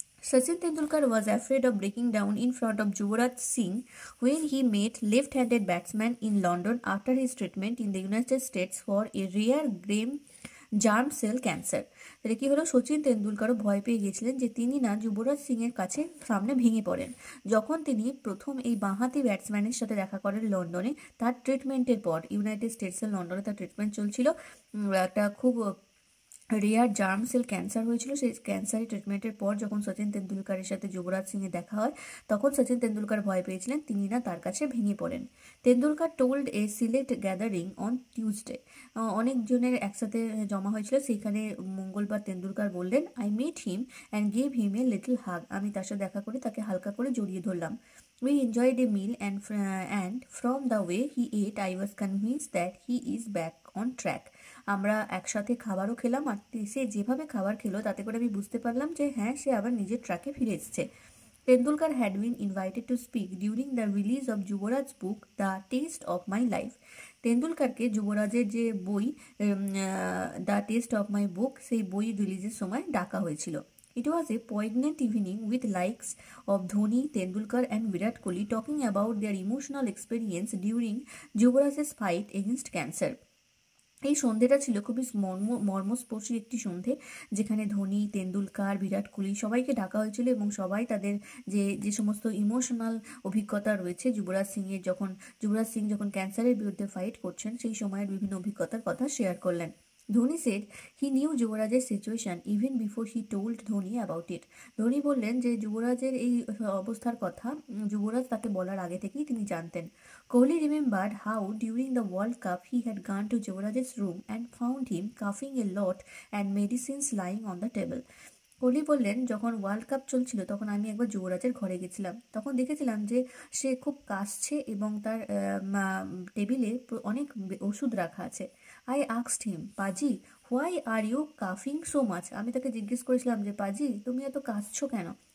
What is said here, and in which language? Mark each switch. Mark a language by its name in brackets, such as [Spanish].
[English] Sachin Tendulkar was afraid of breaking down in front of Yuvraj Singh when he met left-handed batsman in London after his treatment in the United States for a rare germ cell cancer. [Bangla] তাহলে কি হলো, সচিন তেন্ডুলকারও ভয় পেয়ে গিয়েছিলেন যে তিনি না যুবরাজ সিং এর কাছে সামনে ভেঙে পড়েন যখন তিনি প্রথম এই বাঁহাতি ব্যাটসম্যানের সাথে দেখা করেন লন্ডনে তার ট্রিটমেন্টের পর। ইউনাইটেড স্টেটসের লন্ডনে তার ট্রিটমেন্ট চলছিল, একটা খুব রেয়ার জার্ম সেল ক্যান্সার হয়েছিল। সেই ক্যান্সারের ট্রিটমেন্টের পর যখন সচিন তেন্ডুলকারের সাথে যুবরাজ সিংয়ের দেখা হয়, তখন সচিন তেন্ডুলকার ভয় পেয়েছিলেন তিনি না তার কাছে ভেঙে পড়েন। Tendulkar [English] told a select gathering on Tuesday, [Bangla] অনেকজনের একসাথে জমা হয়েছিল, সেইখানে মঙ্গলবার তেন্ডুলকার বললেন, [English] I met him and gave him a little hug, [Bangla] আমি তার সাথে দেখা করে তাকে হালকা করে জড়িয়ে ধরলাম। [English] We enjoyed a meal and from the way he ate, I was convinced that he is back on track. [Bangla] আমরা একসাথে খাবারও খেলাম, আর সে যেভাবে খাবার খেলো তাতে করে আমি বুঝতে পারলাম যে হ্যাঁ, সে আবার নিজের ট্র্যাকে ফিরে এসেছে। [English] Tendulkar had been invited to speak during the release of Yuvraj book The Taste of My Life. [Bangla] তেন্ডুলকারকে যুবরাজের যে বই দ্য টেস্ট অফ মাই বুক, সেই বই রিলিজের সময় ডাকা হয়েছিল। [English] It was a poignant evening with likes of Dhoni, Tendulkar and Virat Kohli talking about their emotional experience during Yuvraj's fight against cancer. [Bangla] এই সন্ধ্যেটা ছিল খুবই মর্মস্পর্শী একটি সন্ধে, যেখানে ধোনি, তেন্ডুলকার, বিরাট কোহলি সবাইকে ডাকা হয়েছিল এবং সবাই তাদের যে সমস্ত ইমোশনাল অভিজ্ঞতা রয়েছে যুবরাজ সিং যখন ক্যান্সারের বিরুদ্ধে ফাইট করছেন সেই সময়ের বিভিন্ন অভিজ্ঞতার কথা শেয়ার করলেন। [English] Dhoni said he knew যুবরাজের situation even before he told Dhoni about it. [Bangla] Dhoni বললেন যে যুবরাজের এই অবস্থার কথা যুবরাজ তাকে বলার আগে থেকেই তিনি জানতেন। [English] Kohli remembered how during the World Cup he had gone to যুবরাজের room and found him coughing a lot and medicines lying on the table. [Bangla] Kohli বললেন, যখন ওয়ার্ল্ড কাপ চলছিল তখন আমি একবার যুবরাজের ঘরে গেছিলাম, তখন দেখেছিলাম যে সে খুব কাশছে এবং তার টেবিলে অনেক ওষুধ রাখা আছে। [English] I asked হিম, পাজি why are you কাফিং so much, [Bangla] আমি তাকে জিজ্ঞেস করেছিলাম যে পাজি তুমি এত কাশছো কেন।